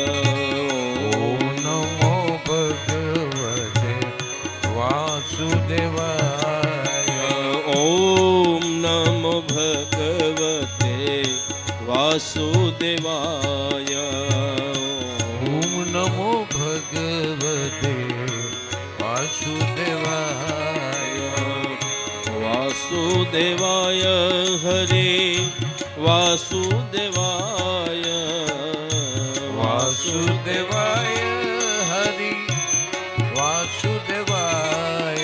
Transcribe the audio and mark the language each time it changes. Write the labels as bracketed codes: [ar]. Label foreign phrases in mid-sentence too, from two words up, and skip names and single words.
[sa] ઓમ નમો ભગવતે વાસુદેવાય. ઓમ નમો ભગવતે વાસુદેવાય. ઓમ नमो भगवते वासुदेवाय। वासुदेवाय हरे वासुदेवाय वासुदेवाय हरि वासुदेवाय।